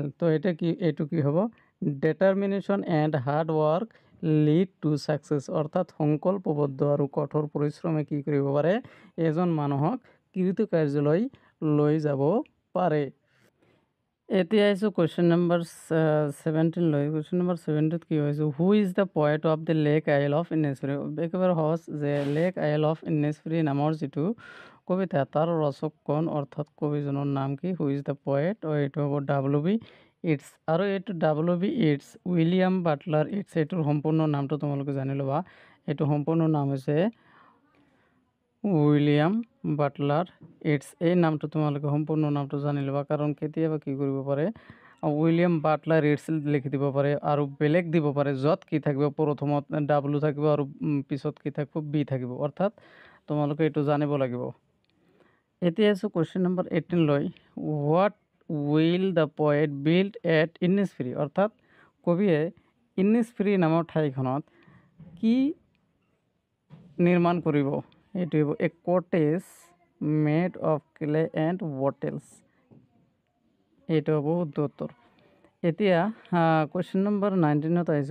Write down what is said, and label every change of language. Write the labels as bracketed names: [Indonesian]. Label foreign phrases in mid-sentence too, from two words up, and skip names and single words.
[Assamese] তো এইটো কি হ'ব, [English] determination and hard work lead to success, [Assamese] অৰ্থাৎ সংকল্পবদ্ধ আৰু কঠোৰ পৰিশ্ৰমে কি কৰিব পাৰে, এজন মানুহক কৃতকাৰ্যলৈ লৈ যাব পাৰে। এতিয়া আহিছোঁ [English] question number [Assamese] 17 লৈ। [English] question number [Assamese] 17ত কি হৈছে, [English] who is the poet of the Lake Isle of Innisfree, [Assamese] একেবাৰে সহজ যে লেক আইল অফ ইনেছফ্ৰি নামৰ যিটো কবিতা তাৰ ৰচক কোন, অৰ্থাৎ কবিজনৰ নাম কি, [English] who is the poet, [Assamese] এইটো হ'ব W.B. ইটছ। আৰু এইটো W.B. ইটছ উইলিয়াম বাটলাৰ ইটছ, এইটোৰ সম্পূৰ্ণ নামটো তোমালোকে জানি ল'বা। এইটো সম্পূৰ্ণ নাম হৈছে উইলিয়াম বাটলাৰ ইটছ। এই নামটো তোমালোকে সম্পূৰ্ণ নামটো জানি ল'বা, কাৰণ কেতিয়াবা কি কৰিব পাৰে, উইলিয়াম বাটলাৰ ইটছ লিখি দিব পাৰে আৰু বেলেগ দিব পাৰে, য'ত কি থাকিব, প্ৰথমত W থাকিব আৰু পিছত কি থাকিব, B থাকিব, অৰ্থাৎ তোমালোকে এইটো জানিব লাগিব। এতিয়া আছোঁ [English] question number [Assamese] 18 লৈ। [English] what will the poet build at Innisfree, [Assamese] অৰ্থাৎ কবিয়ে ইনেছফ্ৰি নামৰ ঠাইখনত কি নিৰ্মাণ কৰিব, এইটো হ'ব [English] a cottage made of clay and bottles, [Assamese] এইটো হ'ব উত্তৰ। এতিয়া [English] question number [Assamese] 19ত আহিছোঁ।